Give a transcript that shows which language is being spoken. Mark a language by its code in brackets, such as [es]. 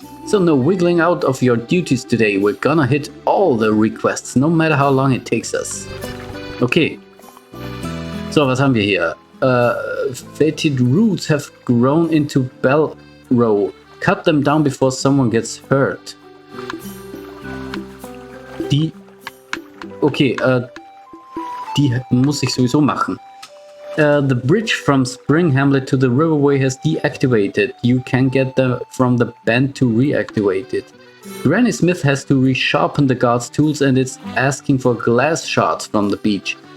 [en] So no wiggling out of your duties today. We're gonna hit all the requests, no matter how long it takes us. Okay. [de] So was haben wir hier? [en] Fetid roots have grown into bell row. cut them down before someone gets hurt. [de] Okay, die muss ich sowieso machen. [en] The bridge from Spring Hamlet to the Riverway has deactivated. You can get them from the bend to reactivate it. Granny Smith has to resharpen the guard's tools and it's asking for glass shards from the beach.